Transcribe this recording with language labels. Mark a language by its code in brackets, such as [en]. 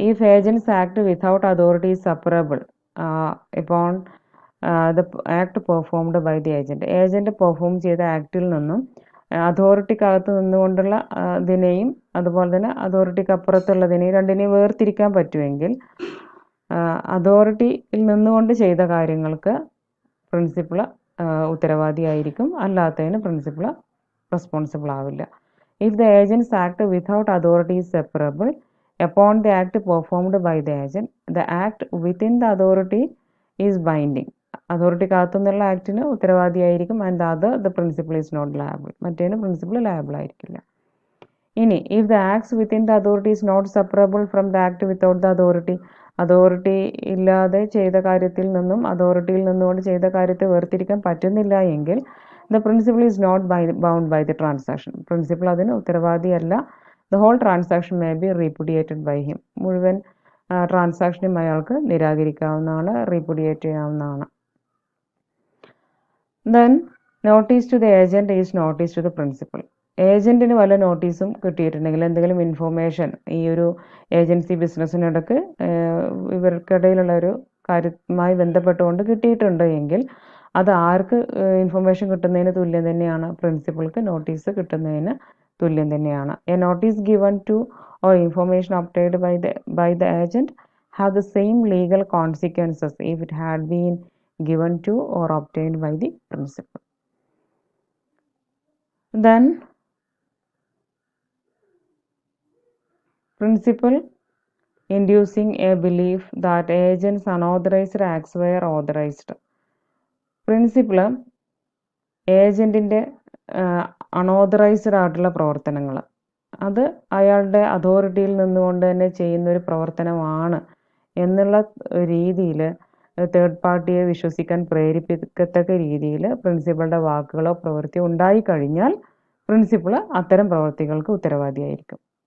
[en] if agents act without authority is separable upon the act performed by the agent, [ml] agent perform ചെയ്ത ആക്ടിൽ നിന്നും അതോറിറ്റിക്കകത്ത് നിന്നുകൊണ്ടുള്ള ഇതിനെയും അതുപോലെ തന്നെ അതോറിറ്റിക്ക് അപ്പുറത്തുള്ളതിനെയും രണ്ടിനെയും വേർതിരിക്കാൻ പറ്റുമെങ്കിൽ അതോറിറ്റിയിൽ നിന്നുകൊണ്ട് ചെയ്ത കാര്യങ്ങൾക്ക് പ്രിൻസിപ്പൾ ഉത്തരവാദിയായിരിക്കും, അല്ലാത്തതിന് പ്രിൻസിപ്പൾ റെസ്പോൺസിബിൾ ആവില്ല. [en] If the agents act without authority is separable upon the act performed by the agent, the act within the authority is binding. [ml] അതോറിറ്റിക്കകത്തുനിന്നുള്ള ആക്ടിന് ഉത്തരവാദിയായിരിക്കും. [en] and other the principal is not liable, [ml] മറ്റേതിന് principal liable ആയിരിക്കില്ല. ഇനി [en] if the acts within the authority [ml] is not separable from the act without the authority, authority ഇല്ലാതെ ചെയ്ത കാര്യത്തിൽ നിന്നും അതോറിറ്റിയിൽ നിന്നുകൊണ്ട് ചെയ്ത കാര്യത്തെ വേർതിരിക്കാൻ പറ്റുന്നില്ല എങ്കിൽ [en] the principal is not bound by the transaction, [ml] principal അതിന് ഉത്തരവാദിയല്ല. [en] the whole transaction may be repudiated by him, [ml] മുഴുവൻ ട്രാൻസാക്ഷനും അയാൾക്ക് നിരാകരിക്കാവുന്നതാണ്, റീപുഡിയേറ്റ് ചെയ്യാവുന്നതാണ്. [en] then notice to the agent is notice to the principal, [ml] ഏജൻറ്റിന് വല്ല നോട്ടീസും കിട്ടിയിട്ടുണ്ടെങ്കിൽ, എന്തെങ്കിലും ഇൻഫോർമേഷൻ ഈ ഒരു ഏജൻസി ബിസിനസ്സിനിടക്ക് ഇവർക്കിടയിലുള്ള ഒരു കാര്യവുമായി ബന്ധപ്പെട്ടുകൊണ്ട് കിട്ടിയിട്ടുണ്ട് എങ്കിൽ അത് ആർക്ക് ഇൻഫർമേഷൻ കിട്ടുന്നതിന് തുല്യം തന്നെയാണ്, പ്രിൻസിപ്പൾക്ക് നോട്ടീസ് കിട്ടുന്നതിന് തുല്യം തന്നെയാണ്. [en] A notice given to or information obtained by the agent have the same legal consequences if it had been given to or obtained by the principal. Then principal inducing a belief that agents unauthorized acts were authorized. [ml] Principal ഏജൻറ്റിൻ്റെ unauthorised ആയിട്ടുള്ള പ്രവർത്തനങ്ങൾ അത് അയാളുടെ അതോറിറ്റിയിൽ നിന്നുകൊണ്ട് തന്നെ ചെയ്യുന്നൊരു പ്രവർത്തനമാണ് എന്നുള്ള രീതിയിൽ തേർഡ് പാർട്ടിയെ വിശ്വസിക്കാൻ പ്രേരിപ്പിക്കത്തക്ക രീതിയിൽ പ്രിൻസിപ്പളുടെ വാക്കുകളോ പ്രവൃത്തിയോ ഉണ്ടായിക്കഴിഞ്ഞാൽ പ്രിൻസിപ്പൾ അത്തരം പ്രവൃത്തികൾക്ക് ഉത്തരവാദിയായിരിക്കും.